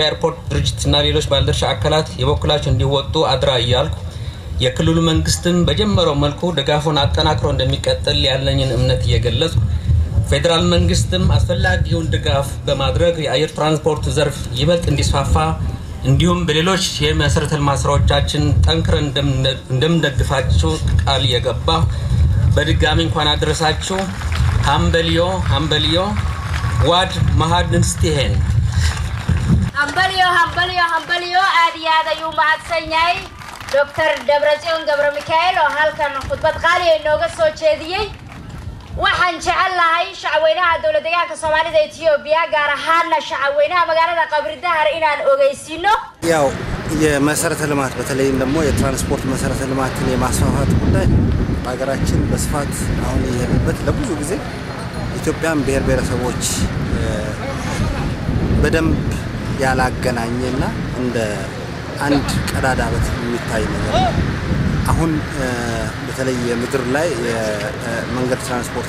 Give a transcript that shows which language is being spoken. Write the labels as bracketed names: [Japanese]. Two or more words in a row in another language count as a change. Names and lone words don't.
[Amharic] ኤርፖርት ድርጅትና ሌሎች ባለድርሻ አካላት የበኩላቸውን እንዲወጡ አድራ እያልኩ የክልሉ መንግስትም በጀመረው መልኩ ድጋፉን አጠናክሮ እንደሚቀጥል ያለኝን እምነት እየገለጽኩ ፌደራል መንግስትም አስፈላጊውን ድጋፍ በማድረግ የአየር ትራንስፖርት ዘርፍ ይበልጥ እንዲስፋፋ እንዲሁም በሌሎች የመሰረተ ልማት ስራዎቻችን ጠንክረን እንደምንደግፋችሁ ቃል እየገባ በድጋሚ እንኳን አደረሳችሁ። [Somali] Hambalyo waad mahadsantihiin Hambalyo aad iyo aad u mahadsanid ዶክተር ደብረጽዮን ገብረ ሚካኤል oo halkan khudbad qaali ah inooga soo jeediyay waxaan jecelahay shacweynaha dawladdeegaanka Soomaalida Itoobiya gaar ahaan shacweynaha magaalada Qabri Dahar inaan ogeysino [Amharic] ያው የመሰረተ ልማት በተለይም ደግሞ የትራንስፖርት መሰረተ ልማትን የማስፋፋት ጉዳይ በሀገራችን በስፋት አሁን የሄደበት ለብዙ ጊዜ ኢትዮጵያን ብሔር ብሔረሰቦች በደንብ ያላገናኘና እንደ አንድ ቀዳዳ የሚታይ ነገር አሁን በተለይ የምድር ላይ የመንገድ ትራንስፖርት